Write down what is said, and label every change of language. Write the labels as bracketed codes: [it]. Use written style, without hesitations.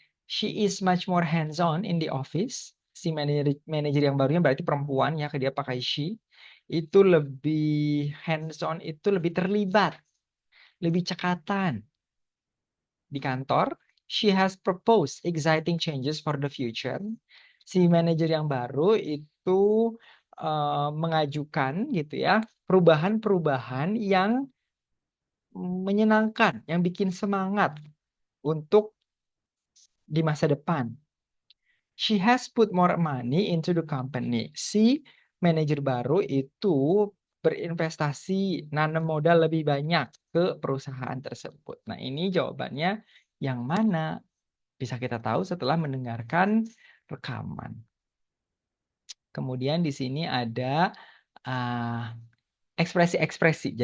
[en] She is much more hands-on in the office. [id] Si manajer yang barunya berarti perempuan ya, dia pakai she. Itu lebih hands-on, itu lebih terlibat, lebih cekatan di kantor. [en] She has proposed exciting changes for the future. [id] Si manajer yang baru itu mengajukan gitu ya, perubahan-perubahan yang menyenangkan, yang bikin semangat untuk di masa depan. [en] She has put more money into the company. [id] Si manajer baru itu berinvestasi, nanam modal lebih banyak ke perusahaan tersebut. Nah, ini jawabannya yang mana? Bisa kita tahu setelah mendengarkan rekaman. Kemudian di sini ada ekspresi-ekspresi.